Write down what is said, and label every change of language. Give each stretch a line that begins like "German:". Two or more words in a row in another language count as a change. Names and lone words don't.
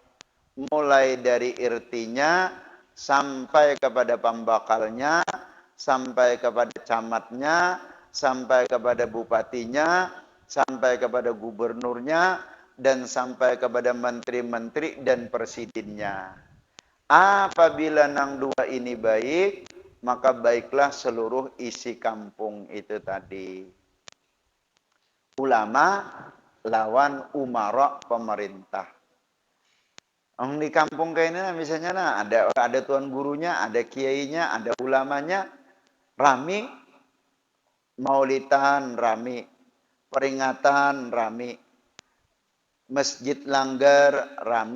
Indonesian: Mulai dari irtinya sampai kepada pembakalnya, sampai kepada camatnya, sampai kepada bupatinya, sampai kepada gubernurnya, dan sampai kepada menteri-menteri dan presidennya.
Banjar: Apabila nang dua ini baik, maka baiklah seluruh isi kampung itu tadi.
Indonesian: Ulama lawan umara pemerintah. Di kampung kayak ini misalnya ada tuan gurunya, ada kiainya, ada ulamanya, rami, maulidan rami, peringatan rami, masjid langgar rami.